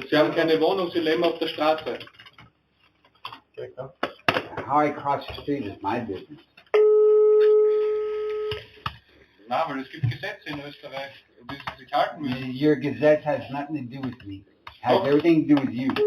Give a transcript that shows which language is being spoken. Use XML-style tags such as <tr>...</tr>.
<de>Sie haben keine Wohnung, Sie leben auf der Straße. Direkt, ja.</de> <en>How I cross the street is my business.</en> <de>Na, weil es gibt Gesetze in Österreich, die Sie sich halten müssen.</de> <en>Your gazette has nothing to do with me. Has everything to do with you.</en>